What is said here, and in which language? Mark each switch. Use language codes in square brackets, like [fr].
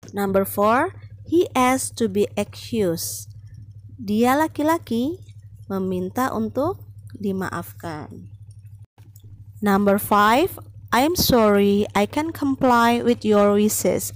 [en] Number 4, he asked to be excused. [id] Dia laki-laki meminta untuk dimaafkan. [en] Number 5, I'm sorry, I can comply with your wishes.